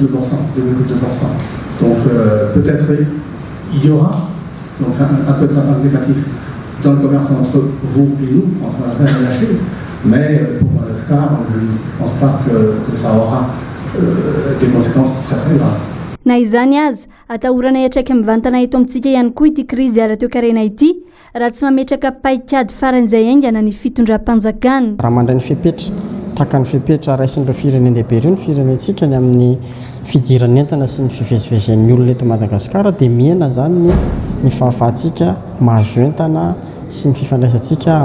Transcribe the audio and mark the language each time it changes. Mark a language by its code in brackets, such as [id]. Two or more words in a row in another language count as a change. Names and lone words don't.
[fr] Donc peut-être il y aura donc un peu de négatif dans le commerce entre vous et nous, entre Madagascar et la Chine, mais pour Madagascar, je ne pense pas que ça aura des conséquences très très graves. [mg] Na izany azy atahorana hiatraika mivantana eto amintsika ihany koa ity krizy ara-toekarena ity raha tsy mametraka paikady faran'izay aingana ny fitondram-panjakana. Raha mandray ny fepetra taka ny fepetra raisin'ireo firenendehibe ireo ny firenentsika ny amin'ny fidiran'entana sy ny fivezivezen'ny olona eto Madagasikara dia miena zany ny fahafahantsika mahazo entana sy ny fifandraisantsika amin'ny sinoa.